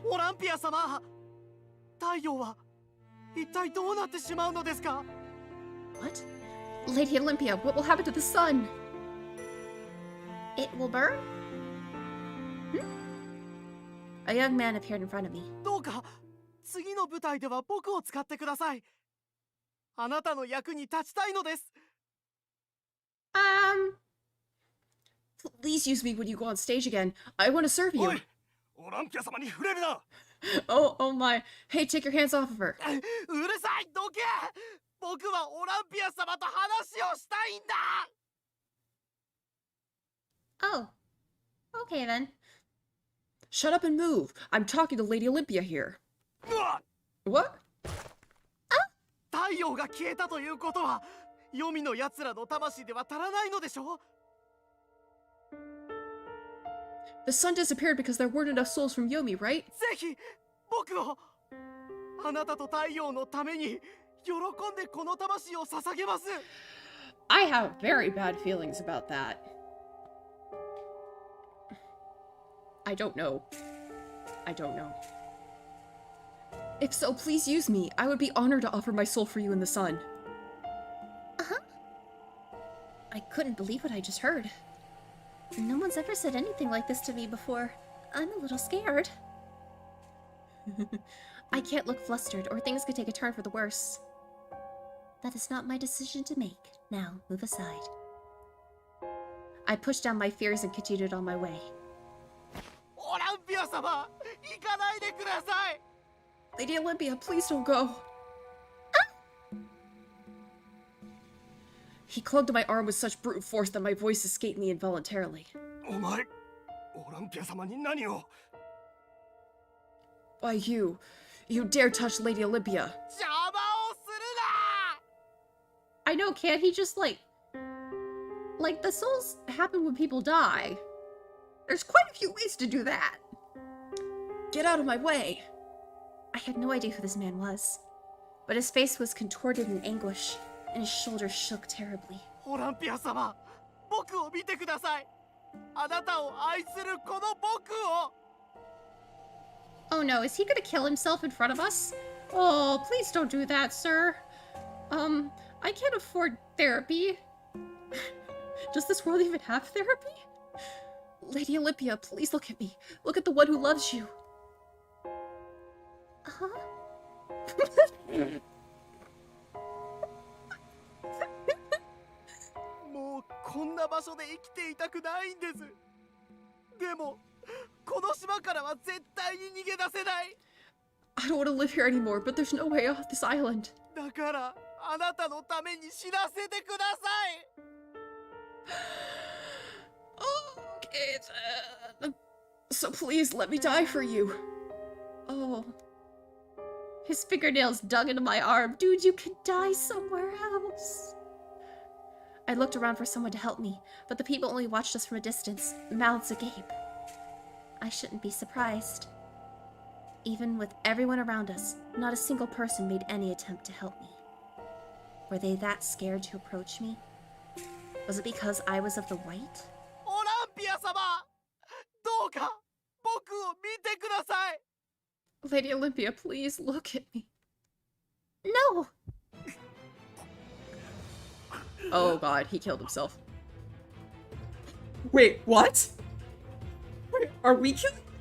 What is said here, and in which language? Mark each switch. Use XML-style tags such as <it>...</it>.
<ja>オランピア様、太陽は一体どうなってしまうのですか？</ja> <en>What? Lady Olympia, what will happen to the sun? It will burn? A young man appeared in front of me.</en> <ja>どうか次の舞台では僕を使ってください。あなたの役に立ちたいのです。</ja> <en>Please use me when you go on stage again. I want to serve you.</en> <ja>おい、オランピア様に触れるな。</ja> <en>Oh my. Hey, take your hands off of her.</en> <ja>うるさい、どけ。僕はオランピア様と話をしたいんだ。</ja> <en>Oh, okay then. Shut up and move. I'm talking to Lady Olympia here. What?</en> <ja>太陽が消えたということは、黄泉の奴らの魂では足らないのでしょう。</ja> <en>The sun disappeared because there weren't enough souls from Yomi, right?</en> <ja>ぜひ僕をあなたと太陽のために喜んでこの魂を捧げます。</ja> <en>I have very bad feelings about that. I don't know. I don't know. If so, please use me. I would be honored to offer my soul for you in the sun. Uh-huh. I couldn't believe what I just heard. No one's ever said anything like this to me before. I'm a little scared. I can't look flustered, or things could take a turn for the worse. That is not my decision to make. Now, move aside. I pushed down my fears and continued on my way.</en> <ja>Olympia-sama! Ikanai de kudasai!</ja> <en>Lady Olympia, please don't go. He clung my arm with such brute force that my voice escaped me involuntarily.</en> <ja>お前、オランピア様に何を</ja> <en>Why you dare touch Lady Olympia?</en> <ja>邪魔をするな</ja> <en>I know, can't he just like the souls happen when people die. There's quite a few ways to do that. Get out of my way. I had no idea who this man was, but his face was contorted in anguish, and his shoulders shook terribly.</en> <ja>オランピア様、僕を見てください。あなたを愛するこの僕を。</ja> <en>Oh no, is he gonna kill himself in front of us? Oh, please don't do that, sir. I can't afford therapy. Does this world even have therapy? Lady Olympia, please look at me. Look at the one who loves you. Huh?</en> <ja>もうこんな場所で生きていたくないんです。でもこの島からは絶対に逃げ出せない。</ja> <en>I don't want to live here anymore, but there's no way off this island.</en> <ja>だからあなたのために死なせてください。</ja> <en>Okay then. So please let me die for you. Oh. His fingernails dug into my arm. Dude, you can die somewhere else. I looked around for someone to help me, but the people only watched us from a distance, mouths agape. I shouldn't be surprised. Even with everyone around us, not a single person made any attempt to help me. Were they that scared to approach me? Was it because I was of the white?</en> <ja>オランピア様、どうか僕を見てください。</ja> <en>Lady Olympia, please look at me. No! Oh god, he killed himself. Wait, what? Wait, are we killing?</en>